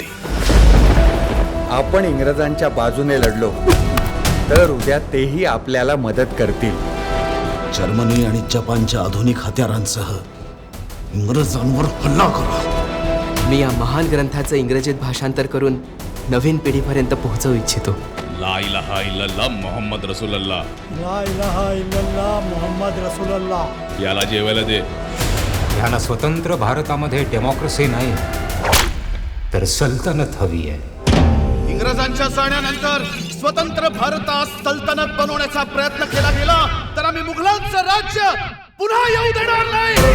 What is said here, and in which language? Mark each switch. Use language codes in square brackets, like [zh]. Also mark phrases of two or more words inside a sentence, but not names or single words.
[mr] आपण इंग्रजांच्या बाजूने लढलो तर उद्या तेही आपल्याला मदत करतील. जर्मनी आणि जपानच्या आधुनिक हत्यारांसह इंग्रजांवर हल्ला करा. मी या महान ग्रंथाचं इंग्रजीत भाषांतर करून नवीन पिढीपर्यंत पोहोचवू इच्छितो. [ar] لا إله إلا الله محمد رسول الله. لا إله إلا الله محمد رسول الله. [mr] याला जेवायला दे. ह्याला स्वतंत्र भारतामध्ये डेमोक्रेसी नाही तर सल्तनत हवी आहे. इंग्रजांच्या जाण्यानंतर स्वतंत्र भारतात सल्तनत बनवण्याचा प्रयत्न केला गेला तर आम्ही मुघलांचं राज्य पुन्हा येऊ देणार नाही.